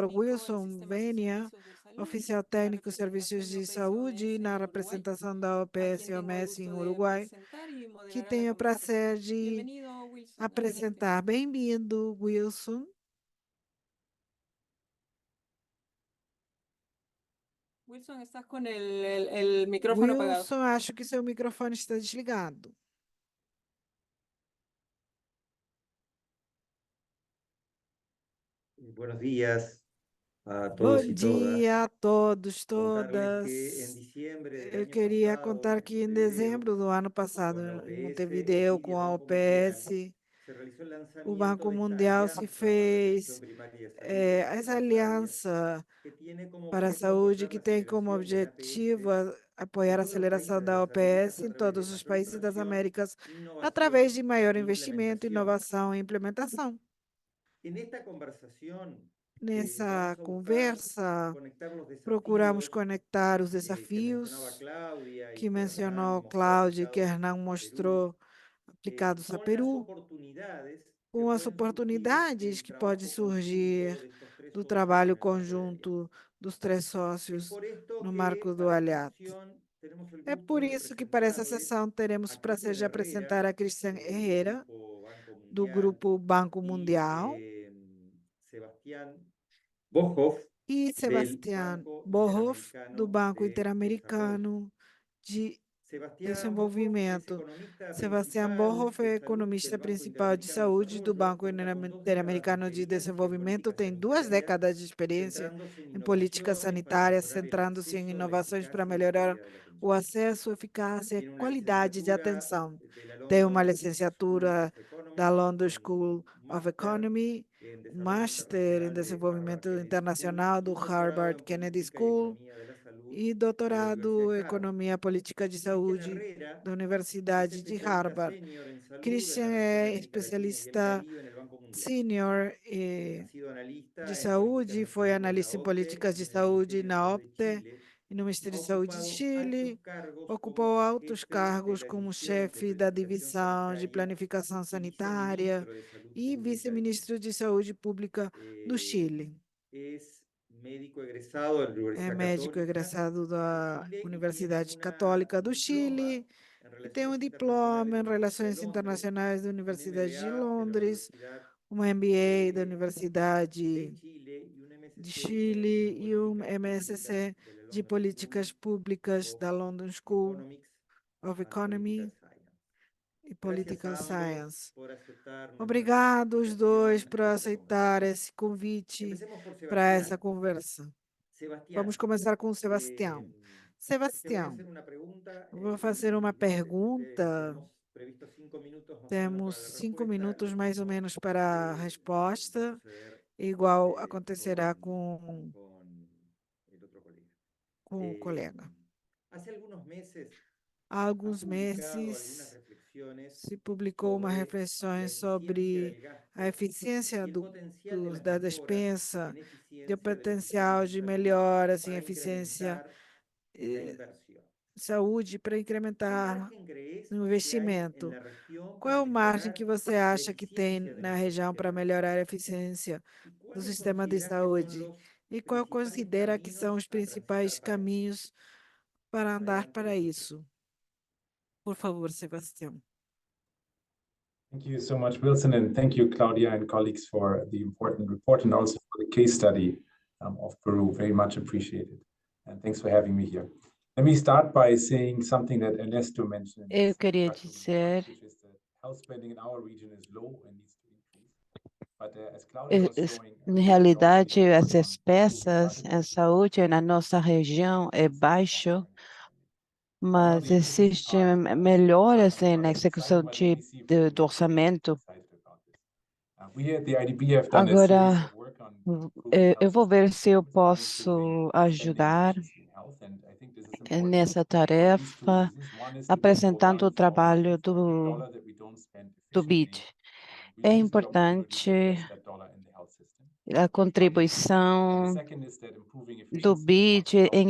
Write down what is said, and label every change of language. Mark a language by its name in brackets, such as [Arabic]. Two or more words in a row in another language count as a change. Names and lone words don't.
[Portuguese] Wilson Venia, oficial técnico Serviços de Saúde, na representação da OPS e OMS em Uruguai, que tenho o prazer de apresentar. Bem-vindo, Wilson. Wilson, estás com o microfone apagado. Wilson, acho que seu microfone está desligado. [Spanish] Buenos días a [Portuguese] Bom [Spanish] todos y todas. [Portuguese] dia a todos, [Spanish] Contarles [Portuguese] todas. [Spanish] que en diciembre del [Portuguese] Eu [Spanish] año [Portuguese] queria [Spanish] pasado, [Portuguese] contar que em [Spanish] Montevideo, [Portuguese] dezembro do ano passado, [Spanish] con la [Portuguese] em [Spanish] OPS, [Portuguese] Montevideo, [Spanish] y [Portuguese] com [Spanish] el [Portuguese] a [Spanish] Banco Mundial, [Portuguese] OPS, [Spanish] se realizó el [Portuguese] o [Spanish] lanzamiento [Portuguese] Banco [Spanish] de esta [Portuguese] Mundial se [Spanish] alianza para la atención [Portuguese] fez [Spanish] primaria de salud [Portuguese] essa comunitária, aliança [Spanish] que tiene como [Portuguese] para a [Spanish] objetivo [Portuguese] saúde, [Spanish] apoyar [Portuguese] que [Spanish] la [Portuguese] tem como [Spanish] aceleración de la [Portuguese] objetivo [Spanish] APS [Portuguese] apoiar a [Spanish] en todos los [Portuguese] aceleração [Spanish] países de [Portuguese] da [Spanish] las [Portuguese] OPS [Spanish] Américas a [Portuguese] em [Spanish] través de [Portuguese] todos os [Spanish] mayor [Portuguese] países das [Spanish] inversión, [Portuguese] Américas, através de [Spanish] innovación [Portuguese] maior [Spanish] e [Portuguese] investimento, [Spanish] implementación. [Portuguese] inovação e implementação. [Spanish] En esta conversación [Portuguese] Nessa [Spanish] vamos a buscar [Portuguese] conversa, [Spanish] conectar los [Portuguese] procuramos [Spanish] desafíos [Portuguese] conectar os [Spanish] que mencionaba [Portuguese] desafios [Spanish] Claudia y [Portuguese] que [Spanish] que Hernán [Portuguese] mencionou [Spanish] mostró [Portuguese] Cláudia e que [Spanish] aplicados [Portuguese] Hernán [Spanish] a Perú, [Portuguese] mostrou aplicados a [Spanish] con las [Portuguese] Peru, [Spanish] oportunidades que [Portuguese] com as [Spanish] pueden surgir [Portuguese] oportunidades [Spanish] del [Portuguese] que pode [Spanish] trabajo [Portuguese] surgir [Spanish] conjunto de estos tres [Portuguese] do [Spanish] socios en [Portuguese] trabalho [Spanish] el marco de la alianza. [Portuguese] conjunto dos três [Spanish] Es [Portuguese] sócios [Spanish] por esto [Portuguese] no [Spanish] que [Portuguese] marco do [Spanish] para esta [Portuguese] aliado. [Spanish] sesión tenemos el [Portuguese] É [Spanish] gusto [Portuguese] por [Spanish] de [Portuguese] isso que para essa [Spanish] presentarles [Portuguese] sessão teremos [Spanish] a [Portuguese] o prazer de [Spanish] Cristian [Portuguese] apresentar [Spanish] Herrera, [Portuguese] a Cristian [Spanish] del [Portuguese] Herrera, [Spanish] Grupo Banco [Portuguese] do [Spanish] Mundial, [Portuguese] Grupo Banco [Spanish] y [Portuguese] Mundial, [Spanish] Sebastián Bohoff, [Portuguese] e [Spanish] del [Portuguese] Sebastián [Spanish] Banco [Portuguese] Bohoff, do [Spanish] Interamericano [Portuguese] Banco [Spanish] de Desarrollo. [Portuguese] Interamericano de [Spanish] Sebastián Bohoff es [Portuguese] Desenvolvimento. [Spanish] economista [Portuguese] Sebastián [Spanish] principal [Portuguese] Bohoff [Spanish] de [Portuguese] é [Spanish] salud [Portuguese] economista [Spanish] del Banco [Portuguese] principal de [Spanish] Interamericano de [Portuguese] saúde do [Spanish] Desarrollo, [Portuguese] Banco [Spanish] cuenta con 2 décadas de [Portuguese] Interamericano de [Spanish] experiencia en [Portuguese] Desenvolvimento, [Spanish] políticas [Portuguese] tem 2 [Spanish] sanitarias, [Portuguese] décadas de experiência [Spanish] centrándose en [Portuguese] em políticas [Spanish] innovaciones para [Portuguese] sanitárias, [Spanish] mejorar el [Portuguese] centrando-se em [Spanish] acceso, la [Portuguese] inovações para [Spanish] eficacia y la [Portuguese] melhorar [Spanish] calidad de la [Portuguese] o [Spanish] atención. [Portuguese] acesso, eficácia e [Spanish] Tiene una [Portuguese] qualidade de [Spanish] licenciatura [Portuguese] atenção. [Spanish] de la [Portuguese] Tem uma [Spanish] London School [Portuguese] licenciatura [Spanish] of [Portuguese] da [Spanish] Economics, [Portuguese] London [Spanish] un [Portuguese] School of [Spanish] máster [Portuguese] Economy, [Spanish] en [Portuguese] um [Spanish] desarrollo [Portuguese] Master em [Spanish] internacional de Harvard [Portuguese] Desenvolvimento [Spanish] Kennedy School [Portuguese] Internacional [Spanish] y [Portuguese] do [Spanish] un doctorado [Portuguese] Harvard [Spanish] en [Portuguese] Kennedy [Spanish] política y [Portuguese] School [Spanish] economía de la salud [Portuguese] e [Spanish] de la Universidad [Portuguese] doutorado [Spanish] de [Portuguese] em [Spanish] Harvard. [Portuguese] Economia Política de [Spanish] Cristian [Portuguese] Saúde [Spanish] Herrera [Portuguese] da [Spanish] es [Portuguese] Universidade de [Spanish] especialista [Portuguese] Harvard. [Spanish] senior en salud en [Portuguese] Christian [Spanish] la región [Portuguese] é [Spanish] América Latina y el [Portuguese] especialista [Spanish] Caribe en el Banco Mundial. [Portuguese] senior [Spanish] Ha sido [Portuguese] de [Spanish] analista en políticas [Portuguese] saúde, [Spanish] de [Portuguese] foi [Spanish] salud en la [Portuguese] analista em [Spanish] OCDE [Portuguese] políticas [Spanish] y [Portuguese] de [Spanish] en el [Portuguese] saúde [Spanish] Ministerio de [Portuguese] na [Spanish] Salud de [Portuguese] OPTE [Spanish] Chile. [Portuguese] e no [Spanish] Ha [Portuguese] Ministério de Saúde de [Spanish] ocupado altos [Portuguese] Chile. [Spanish] cargos [Portuguese] Ocupou [Spanish] como [Portuguese] altos [Spanish] jefe de [Portuguese] cargos [Spanish] la [Portuguese] como [Spanish] División de [Portuguese] chefe da [Spanish] Planificación [Portuguese] divisão de [Spanish] Sanitaria [Portuguese] planificação [Spanish] y [Portuguese] sanitária [Spanish] viceministro de Salud [Portuguese] e [Spanish] Pública de Chile. [Portuguese] vice-ministro de saúde pública do Chile. [Spanish] Es médico egresado de la [Portuguese] É [Spanish] Universidad [Portuguese] médico [Spanish] Católica [Portuguese] egresado da [Spanish] de Chile y tiene [Portuguese] Universidade Católica do [Spanish] un diploma [Portuguese] Chile [Spanish] en [Portuguese] e tem um [Spanish] Relaciones [Portuguese] diploma [Spanish] Internacionales [Portuguese] em [Spanish] de la Universidad de [Portuguese] Relações [Spanish] Londres, [Portuguese] Internacionais da [Spanish] un [Portuguese] Universidade de [Spanish] MBA de la [Portuguese] Londres, [Spanish] Universidad [Portuguese] um MBA da [Spanish] de [Portuguese] Universidade [Spanish] Chile y un [Portuguese] de [Spanish] MSc [Portuguese] Chile [Spanish] en [Portuguese] e um [Spanish] Políticas Públicas [Portuguese] MSc [Spanish] de la [Portuguese] de [Spanish] London [Portuguese] Políticas [Spanish] School [Portuguese] Públicas [Spanish] of [Portuguese] da London School [Spanish] Economics [Portuguese] of [Spanish] and Political [Portuguese] Economy [Spanish] Science. [Portuguese] e [Spanish] Gracias [Portuguese] Political [Spanish] a ambos [Portuguese] Science. [Spanish] por aceptar nuestra [Portuguese] Obrigado os dois [Spanish] invitación [Portuguese] por [Spanish] a esta [Portuguese] aceitar [Spanish] conversación. [Portuguese] esse convite [Spanish] Empecemos por [Portuguese] para essa [Spanish] Sebastián. [Portuguese] conversa. Vamos [Spanish] Sebastián, [Portuguese] começar com o Sebastião. [Spanish] te voy a [Portuguese] Sebastião, [Spanish] hacer una pregunta [Portuguese] vou [Spanish] en [Portuguese] fazer uma [Spanish] 10 segundos. [Portuguese] pergunta. [Spanish] Tenemos previsto 5 minutos más o menos [Portuguese] Temos [Spanish] para la [Portuguese] 5 [Spanish] respuesta. [Portuguese] minutos [Spanish] Lo [Portuguese] mais ou [Spanish] mismo [Portuguese] menos para a [Spanish] va a [Portuguese] resposta, [Spanish] suceder [Portuguese] igual acontecerá com [Spanish] el otro colega. [Portuguese] o colega. [Spanish] Hace algunos meses [Portuguese] Há [Spanish] ha [Portuguese] alguns [Spanish] publicado algunas [Portuguese] meses [Spanish] reflexiones [Portuguese] se publicou uma [Spanish] sobre la [Portuguese] reflexões [Spanish] eficiencia [Portuguese] sobre [Spanish] del gasto [Portuguese] a eficiência [Spanish] y el potencial de las [Portuguese] da [Spanish] mejoras [Portuguese] despensa, [Spanish] en [Portuguese] do [Spanish] eficiencia del [Portuguese] potencial [Spanish] sistema de [Portuguese] de [Spanish] salud [Portuguese] melhoras em [Spanish] para [Portuguese] eficiência [Spanish] incrementar la eh, inversión. [Portuguese] saúde para [Spanish] ¿Qué [Portuguese] incrementar [Spanish] margen crees [Portuguese] no [Spanish] que hay en [Portuguese] investimento. [Spanish] la región [Portuguese] Qual é [Spanish] para [Portuguese] o margem que [Spanish] mejorar [Portuguese] você [Spanish] la [Portuguese] acha que tem [Spanish] eficiencia de [Portuguese] na [Spanish] nuestro [Portuguese] região para [Spanish] sistema de [Portuguese] melhorar a [Spanish] salud? [Portuguese] eficiência [Spanish] ¿Y [Portuguese] do [Spanish] cuáles [Portuguese] sistema de [Spanish] consideras que son [Portuguese] saúde? [Spanish] los [Portuguese] E qual [Spanish] principales [Portuguese] considera que são [Spanish] caminos [Portuguese] os [Spanish] a transitar [Portuguese] principais [Spanish] para eso? [Portuguese] caminhos para andar [Spanish] Adelante, [Portuguese] para [Spanish] doctor. [Portuguese] isso? Por favor, Sebastião. [English] Thank you so much, Wilson, and thank you, Claudia and colleagues, for the important report and also for the case study of Peru. Very much appreciated. And thanks for having me here. Let me start by saying something that Ernesto mentioned. [Portuguese] Eu queria dizer, [English] which is that health spending in our region is low and needs to increase. But as Claudia was showing, [Portuguese] em realidade, as despesas em saúde na nossa região é baixo, mas existem melhoras na execução do orçamento. [English] We at the IDB have done a [Portuguese] Agora, [English] series of work on improving [Portuguese] eu vou [English] health [Portuguese] ver se eu [English] systems, [Portuguese] posso [English] improving [Portuguese] ajudar [English] spending efficiency in health, and I think this is important [Portuguese] nessa [English] for these two [Portuguese] tarefa, [English] reasons. One is to get more [Portuguese] apresentando o [English] value for our money. [Portuguese] trabalho [English] For every dollar that we don't spend [Portuguese] do BID. [English] efficiently, we [Portuguese] É [English] lose the opportunity to [Portuguese] importante [English] invest that dollar in the health system. [Portuguese] a [English] The [Portuguese] contribuição [English] second is that improving [Portuguese] do [English] efficiency [Portuguese] BID em